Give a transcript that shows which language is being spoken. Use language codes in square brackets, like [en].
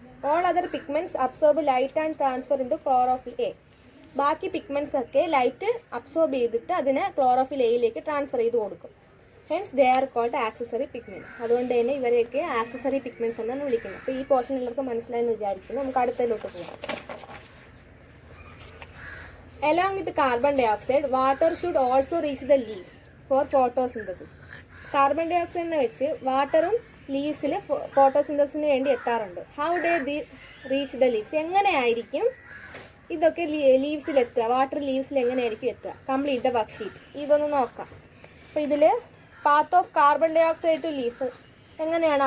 [en] All other pigments absorb light and transfer into chlorophyll a. [ml] ബാക്കി pigments ഒക്കെ light absorb ചെയ്തിട്ട് അതിനെ chlorophyll എയിലേക്ക് ട്രാൻസ്ഫർ ചെയ്ത് കൊടുക്കും. [en] Hence they are called accessory pigments. [ml] അതുകൊണ്ട് തന്നെ ഇവരെയൊക്കെ ആക്സസറി പിഗ്മെന്റ്സ് എന്നാണ് വിളിക്കുന്നത്. അപ്പോൾ ഈ പോർഷൻ എല്ലാവർക്കും മനസ്സിലായെന്ന് വിചാരിക്കുന്നു. നമുക്ക് അടുത്തതിലോട്ട് പോകാം. [en] Along with carbon dioxide, water should also reach the leaves for photosynthesis. [ml] Carbon dye ഓക്സൈഡിനെ വെച്ച് വാട്ടറും ലീവ്സിൽ ഫോട്ടോസിന്തസിന് വേണ്ടി എത്താറുണ്ട്. [en] How do they reach the leaves? [ml] എങ്ങനെയായിരിക്കും ഇതൊക്കെ ലീവ്സിൽ എത്തുക? വാട്ടർ ലീവ്സിൽ എങ്ങനെയായിരിക്കും എത്തുക? [en] Complete the worksheet. [ml] ഇതൊന്ന് നോക്കാം. അപ്പോൾ ഇതിൽ [en] path of carbon dioxide to leaves [ml] എങ്ങനെയാണ്?